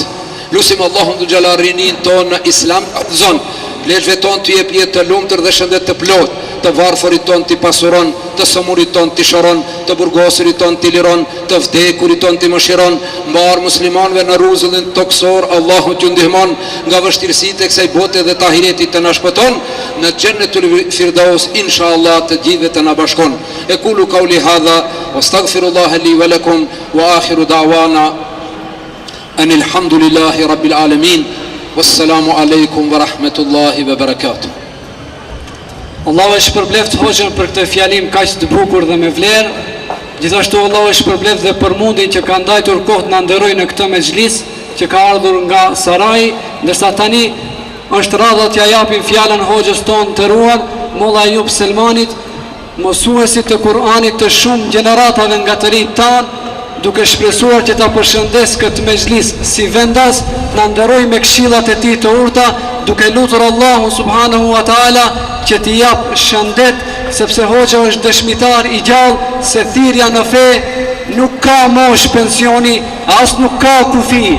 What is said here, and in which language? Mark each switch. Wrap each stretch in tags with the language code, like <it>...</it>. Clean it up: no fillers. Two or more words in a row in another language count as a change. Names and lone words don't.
<sq>Lusim Allahun</sq> <ar>ذو الجلال</ar> <sq>rinin ton në Islam, zon pleqve ton të jep jetë të lumtur dhe shëndet të plot, të varfërit ton t'i pasuron, të sëmurit ton t'i shëron, të burgosurit ton t'i liron, të vdekurit ton t'i mëshiron, mbar muslimanëve në rrezullin toksor, Allahu t'ju ndihmon nga vështirësitë e kësaj bote dhe të ahiretit të na shpëton në Jannatul Firdaus, inshallah të gjithëve të na bashkon.</sq> <ar>أقول قولي هذا وأستغفر الله لي ولكم وآخر دعوانا أن الحمد لله رب العالمين والسلام عليكم ورحمة الله وبركاته.</ar> <sq>Allahu e shpërbleft hoxhën për këtë fjalim kaq të bukur dhe me vlerë. Gjithashtu Allahu e shpërbleft dhe për mundin që ka ndajtur kohë të na nderoj në këtë mexhlis që ka ardhur nga Sarai, ndërsa tani është radha t'ja japim fjalën hoxhës tonë të ruar, Molla Ayub Selmanit, mësuesit të Kur'anit të shumë gjeneratave nga të rinjt tanë, duke shpresuar që ta përshëndes këtë mezhlis si vendas, na nderoj me këshillat e tij të urta, duke lutur Allahun</sq> <ar>سبحانه وتعالى</ar> <sq>që t'i jap shëndet, sepse hoxha është dëshmitar i gjallë se thirrja në fe nuk ka mosh pensioni, as nuk ka kufi.</sq>